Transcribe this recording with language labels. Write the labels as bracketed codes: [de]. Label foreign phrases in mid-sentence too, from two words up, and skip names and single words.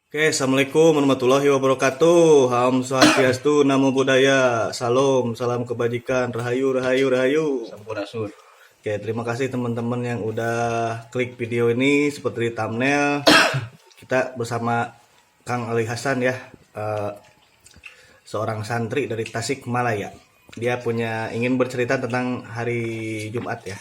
[ar] السلام عليكم ورحمة الله وبركاته. [id] Ham Swastiastu, [pi] Namo Buddhaya, [id] Salam, salam kebajikan, Rahayu, Rahayu, Rahayu. [su] Sampurasun. [id] Oke, terima kasih teman-teman yang udah klik video ini seperti di thumbnail. Kita bersama Kang Ali Hasan ya, seorang santri dari Tasikmalaya. Dia ingin bercerita tentang hari Jumat ya.